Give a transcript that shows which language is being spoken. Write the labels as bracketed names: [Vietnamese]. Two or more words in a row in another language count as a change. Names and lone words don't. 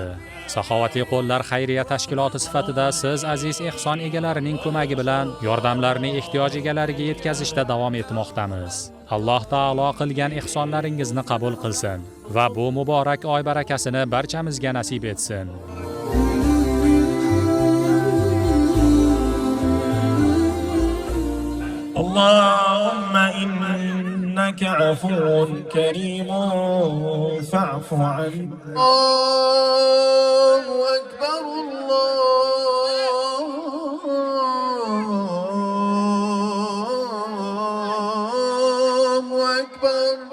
[Uzbek] Saxovatli qo'llar xayriya tashkiloti sifatida siz aziz ehson egalarining ko'magi bilan yordamlarni ehtiyoj egalariga yetkazishda davom etmoqdamiz. Alloh taolo qilgan ehsonlaringizni qabul qilsin va bu muborak oy barakasini barchamizga nasib etsin. [Arabic] اللهم إنك عفو كريم فاعف عنا. الله أكبر الله أكبر.